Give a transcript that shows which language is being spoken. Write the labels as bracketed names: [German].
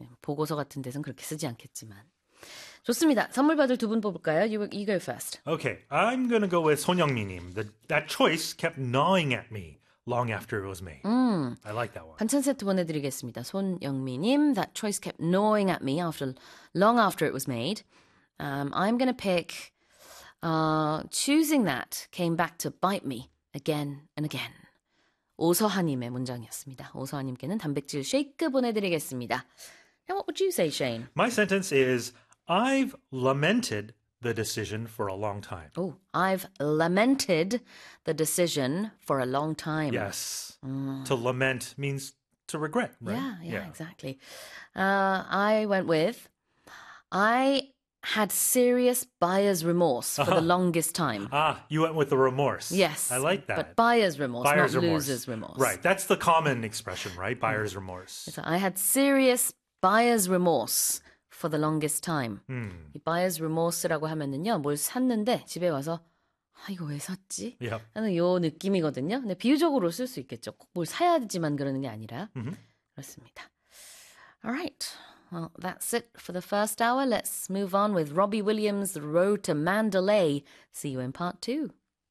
[Korean] 보고서 같은 데선 그렇게 쓰지 않겠지만. 좋습니다. 선물 받을 두분 뽑을까요? [English] You go first. Okay, I'm gonna go with 손영미님. That choice kept gnawing at me long after it was made. I like that one. [Korean] 반찬 세트 보내드리겠습니다. [English] 손영미님, That choice kept gnawing at me long after it was made. I'm gonna pick, choosing that came back to bite me again and again. [Korean] 오서하님의 문장이었습니다. 오서하님께는 단백질 쉐이크 보내드리겠습니다. [English] Now, what would you say, Shane? My sentence is, I've lamented the decision for a long time. Oh, I've lamented the decision for a long time. Yes, to lament means to regret, right? Exactly. I went with, I had serious buyer's remorse for the longest time. You went with the remorse. I Yes, like but that. buyer's remorse, not Buyer's remorse. loser's remorse. Right, that's the common expression, right? Buyer's remorse. So I had serious buyer's remorse for the longest time. [Korean] 이 buyer's remorse라고 하면은요, 뭘 샀는데 집에 와서 아, 이거 왜 샀지? 하는 요 느낌이거든요. 근데 비유적으로 쓸수 있겠죠. 꼭뭘 사야지만 그러는 게 아니라. 그렇습니다. [English] Alright, well, that's it for the first hour. Let's move on with Robbie Williams' Road to Mandalay. See you in part two.